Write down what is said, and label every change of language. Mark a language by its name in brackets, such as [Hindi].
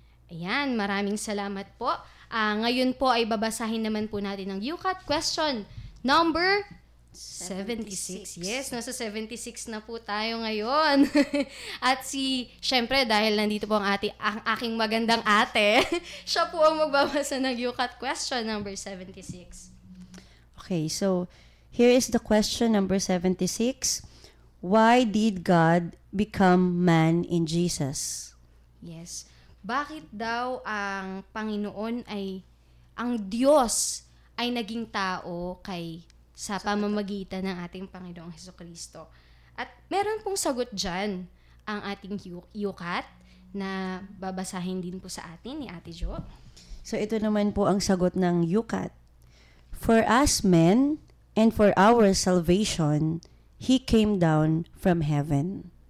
[Filipino] Ayan, maraming salamat po. Ngayon po ay babasahin naman po natin ang Yucat question number 76. Yes, nasa 76 na po tayo ngayon. At syempre dahil nandito po ang aking magandang ate, siya po ang magbabasa ng Yucat question number 76. [English] Okay, so here is the question number 76. Why did God become man in Jesus? Yes. [Filipino] Bakit daw ang Panginoon ang Diyos ay naging tao sa pamamagitan ng ating Panginoong Hesukristo? At meron pong sagot dyan ang ating Yucat na babasahin din po sa atin ni Ate Jo. So ito naman po ang sagot ng Yucat. [English] For us men and for our salvation, He came down from heaven.